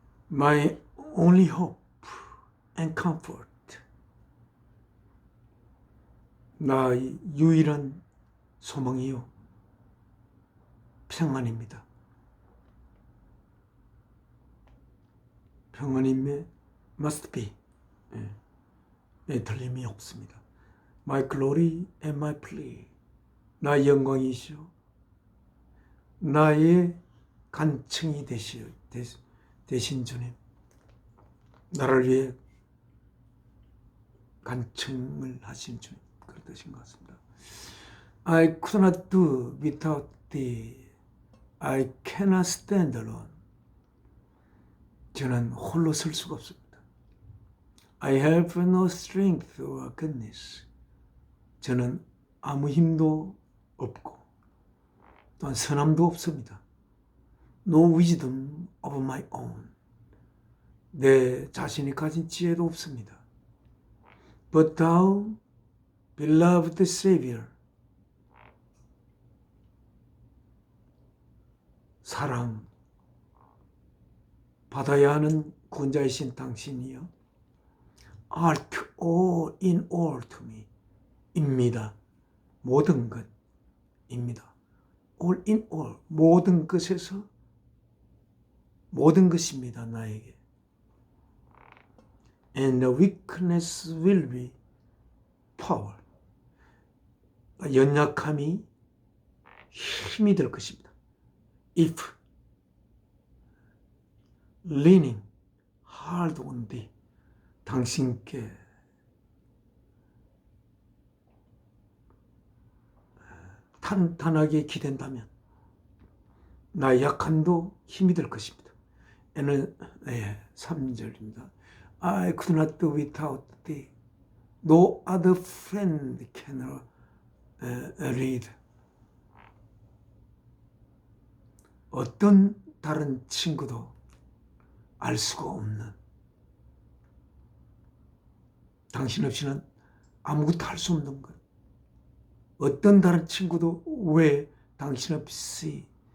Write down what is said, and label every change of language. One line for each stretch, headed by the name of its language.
English: My only hope and comfort,
Korean: 나의 유일한 소망이요 평안입니다. 평안임에
English: must be,
Korean: 틀림이 없습니다.
English: My glory and my plea,
Korean: 나의 영광이시오, 나의 간청이 되신 주님, 나를 위해 간청을 하신 주님, 그러신 것 같습니다.
English: I could not do without thee. I cannot stand alone.
Korean: 저는 홀로 설 수가 없습니다.
English: I have no strength or goodness.
Korean: 저는 아무 힘도 없고 또한 선함도 없습니다.
English: No wisdom of my own.
Korean: 내 자신이 가진 지혜도 없습니다.
English: But thou, beloved Savior,
Korean: 사랑 받아야 하는 구원자이신 당신이요,
English: art all in all to me,
Korean: 입니다. 모든 것입니다.
English: all in all,
Korean: 모든 것에서 모든 것입니다. 나에게.
English: And the weakness will be power.
Korean: 연약함이 힘이 될 것입니다.
English: If leaning hard on thee,
Korean: 당신께 탄탄하게 기댄다면 나의 약함도 힘이 될 것입니다. 에는 3절입니다.
English: I could not do without thee. No other friend can read.
Korean: 어떤 다른 친구도 알 수가 없는, 당신 없이는 아무것도 할 수 없는 것. 어떤 다른 친구도 왜 당신 없이